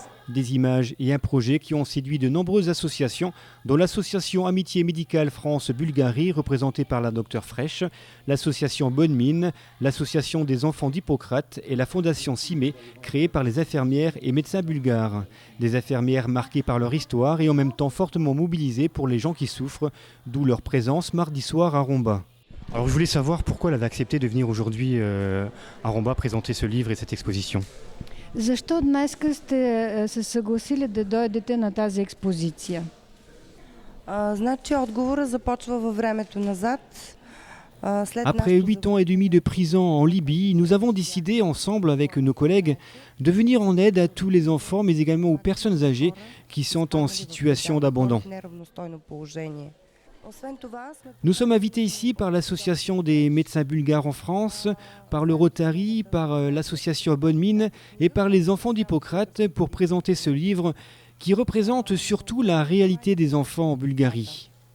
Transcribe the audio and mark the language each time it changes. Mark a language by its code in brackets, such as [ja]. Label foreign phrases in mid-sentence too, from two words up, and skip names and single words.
[fr] Des images et un projet qui ont séduit de nombreuses associations, dont l'association Amitié Médicale France-Bulgarie, représentée par la Dr Fresh, l'association Bonne Mine, l'association des enfants d'Hippocrate et la fondation Cimé, créée par les infirmières et médecins bulgares. Des infirmières marquées par leur histoire et en même temps fortement mobilisées pour les gens qui souffrent, d'où leur présence mardi soir à Romba. Alors je voulais savoir pourquoi elle avait accepté de venir aujourd'hui à Romba présenter ce livre et cette exposition. [bg] Защо днес сте се съгласили да дойдете на тази експозиция? Значи отговора започва във времето назад. [fr] Après 8 ans et demi de prison en Libye, nous avons décidé ensemble avec nos collègues de venir en aide à tous les enfants mais également aux personnes âgées qui sont en situation d'abandon. Nous sommes invités ici par l'association des médecins bulgares en France, par le Rotary, par l'association Bonne Mine et par les enfants d'Hippocrate pour présenter ce livre qui représente surtout la réalité des enfants en Bulgarie.